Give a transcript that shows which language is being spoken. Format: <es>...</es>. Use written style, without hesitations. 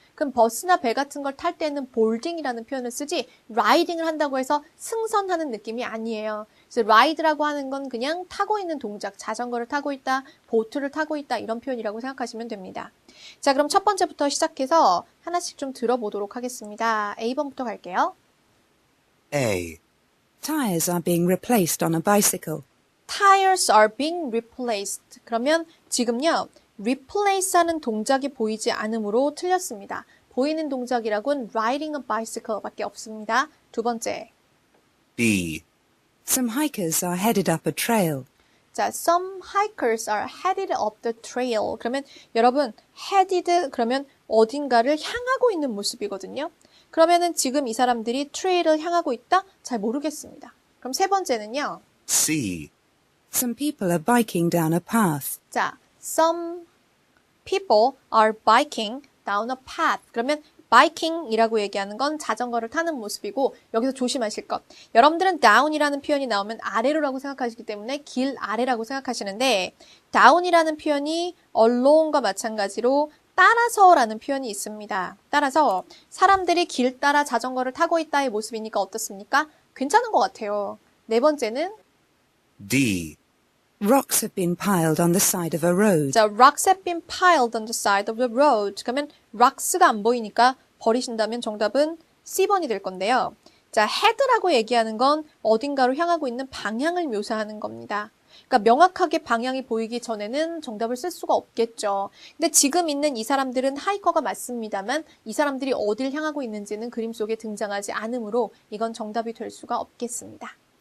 <ko>그럼 버스나 배 같은 걸 탈 때는 boarding이라는 표현을 쓰지 riding을 한다고 해서 승선하는 느낌이 아니에요. 그래서 ride라고 하는 건 그냥 타고 있는 동작, 자전거를 타고 있다, 보트를 타고 있다 이런 표현이라고 생각하시면 됩니다. 자, 그럼 첫 번째부터 시작해서 하나씩 좀 들어보도록 하겠습니다. A번부터 갈게요.</ko> <en>A. Tires are being replaced on a bicycle. Tires are being replaced.</en> <ko>그러면 지금요. replace 하는 동작이 보이지 않으므로 틀렸습니다. 보이는 동작이라고는</ko> <en>riding a bicycle</en> <ko>밖에 없습니다. 두 번째.</ko> <en>B. Some hikers are headed up a trail.</en> <ko>자,</ko> <en>자, some hikers are headed up the trail.</en> <ko>그러면 여러분, headed 그러면 어딘가를 향하고 있는 모습이거든요. 그러면은 지금 이 사람들이 트레일을 향하고 있다? 잘 모르겠습니다. 그럼 세 번째는요.</ko> <en>C. Some people are biking down a path. 자, some people are biking down a path.</en> <ko>그러면 biking이라고 얘기하는 건 자전거를 타는 모습이고 여기서 조심하실 것. 여러분들은 down이라는 표현이 나오면 아래로라고 생각하시기 때문에 길 아래라고 생각하시는데 down이라는 표현이 along과 마찬가지로 따라서라는 표현이 있습니다. 따라서 사람들이 길 따라 자전거를 타고 있다의 모습이니까 어떻습니까? 괜찮은 것 같아요. 네 번째는</ko> <en>D. Rocks have been piled on the side of a road. 자, rocks have been piled on the side of the road.</en> <ko>그러면 rocks가 안 보이니까 버리신다면 정답은 C번이 될 건데요. 자, head라고 얘기하는 건 어딘가로 향하고 있는 방향을 묘사하는 겁니다. 그러니까 명확하게 방향이 보이기 전에는 정답을 쓸 수가 없겠죠. 근데 지금 있는 이 사람들은 하이커가 맞습니다만 이 사람들이 어딜 향하고 있는지는 그림 속에 등장하지 않으므로 이건 정답이 될 수가 없겠습니다.</ko>